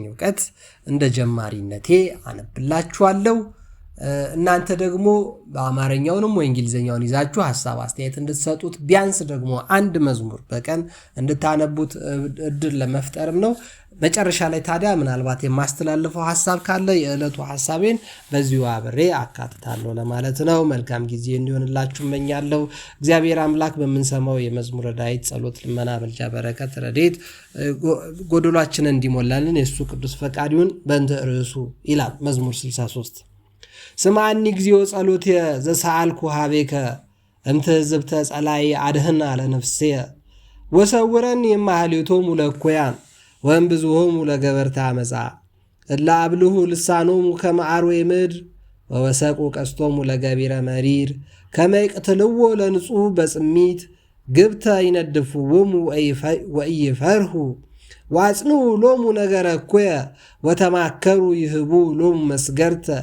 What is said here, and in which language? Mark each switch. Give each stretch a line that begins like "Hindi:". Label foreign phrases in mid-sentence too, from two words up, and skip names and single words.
Amharic: እውቀት እንደ ጀማሪነቴ አነብላችኋለሁ። እናንተ ደግሞ በአማርኛውንም ወይ እንግሊዝኛውን ይዛችሁ ሐሳብ አስተያየት እንድትሰጡት ቢያንስ ደግሞ አንድ መዝሙር በቀን እንድታነቡት እድል ለመፍጠርም ነው። መጨረሻ ላይ ታዲያ ምናልባት የማስተላልፈው ሐሳብ ካለ የዕለቱ ሐሳቤን በዚሁ አብሬ አካትታለሁ ለማለት ነው። መልካም ጊዜ እንዲሆንላችሁ እመኛለሁ። እግዚአብሔር አምላክ በምንሰማው የመዝሙረ ዳዊት ጸሎት፣ ልመና፣ ምልጃ፣ በረከት፣ ረድኤት ጎደሏችንን እንዲሞላልን የእሱ ቅዱስ ፈቃድ ይሁን።
Geez: በእንተ ርዕሱ
Amharic: ይላል መዝሙር 63 ስምዐኒ
Geez: እግዚኦ ጸሎትየ ዘሰአልኩ ኀቤከ እምትሕዝብተ ጸላኢ አድኅና ለነፍስየ ወሰውረኒ እማኅሌቶሙ ለእኩያን ወእምብዙሆሙ ለገበርተ ዓመፃ እለ አብልሁ ልሳኖሙ ከመ አርዌ ምድር ወወሰቁ ቀስቶሙ ለገቢረ መሪር ከመ ይቅትልዎ ለንጹሕ በጽሚት ግብተ ይነድፍዎሙ ወኢይፈርሁ ዋጽንዑ ሎሙ ነገረ እኩየ ወተማከሩ ይህቡ ሎሙ መስገርተ